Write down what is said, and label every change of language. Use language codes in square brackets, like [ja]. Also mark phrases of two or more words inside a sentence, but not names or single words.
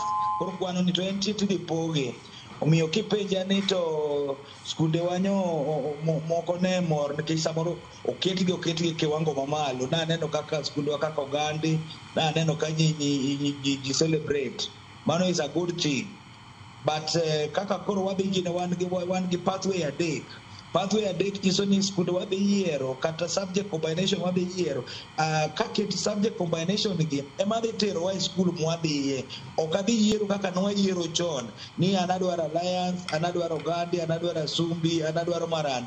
[luo] Koro kwano ni to en tidhi poge. Omiyo kipenja ni to skunde wanyo moko ne mor nikech samoro oketgi kiwango mamalo. Na neno kaka skunde wa kaka Ogandi, na neno ka ji celebrate. [en] Mano is a good thing. [luo] But kaka koro wadhi gine wan gi pathway adek. Pathway adek nyiso ni skunde wadhi yiero kata [en] subject combination [luo] wadhi yiero. Kake [en] subject combination [luo] gi ema dhi tero wa skul mwadhiye. Ok adhi yiero kaka nwa yiero chon ni anadwaro Alliance, anadwaro Ogandi, anadwaro Sumbi, anadwaro Maranda.